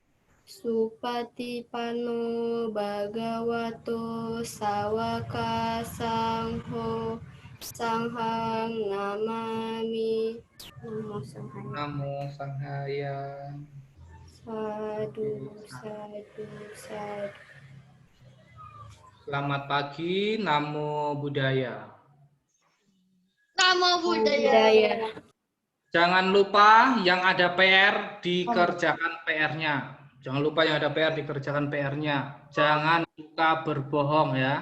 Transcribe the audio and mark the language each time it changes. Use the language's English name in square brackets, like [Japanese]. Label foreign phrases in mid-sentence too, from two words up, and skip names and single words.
[Pali] Supatipanno Bhagavato Sawaka Sangho Sanghang Namami. Namo Sanghaya. Namo Sanghaya. Sadu, sadu, sadu. [Indonesian] Selamat pagi, [Pali] Namo Buddhaya. Namo Buddhaya. [Indonesian] Jangan lupa yang ada PR dikerjakan PR-nya. Jangan lupa yang ada PR dikerjakan PR-nya. Jangan suka berbohong ya.